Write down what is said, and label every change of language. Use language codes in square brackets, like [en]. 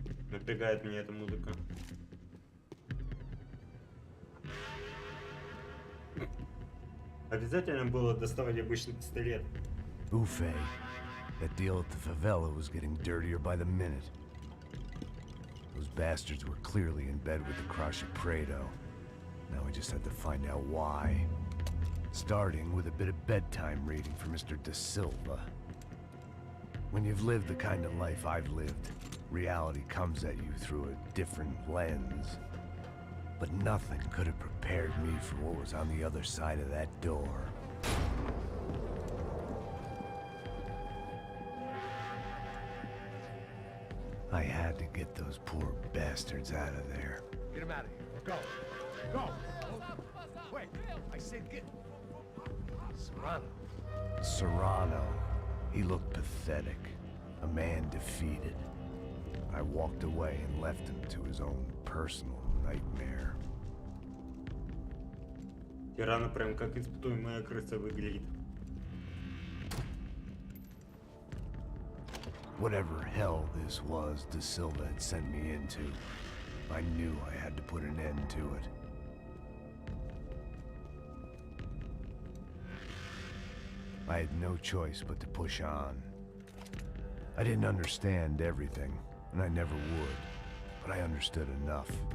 [ru] Напрягает меня эта музыка. Обязательно было доставать обычный пистолет. [en] Buffet. That deal at the favela was getting dirtier by the minute. Those bastards were clearly in bed with the Crush of Prado. Now we just had to find out why. Starting with a bit of bedtime reading for Mr. De Silva. When you've lived the kind of life I've lived, reality comes at you through a different lens. But nothing could have prepared me for what was on the other side of that door. I had to get those poor bastards out of there. Get him out of here. Go. Go. Wait. I said get... Serrano. Serrano. He looked pathetic. A man defeated. I walked away and left him to his own personal nightmare. [ru] Тирана прям как испытуемая крыса выглядит. [en] Whatever hell this was De Silva had sent me into, I knew I had to put an end to it. I had no choice but to push on. I didn't understand everything, and I never would, but I understood enough.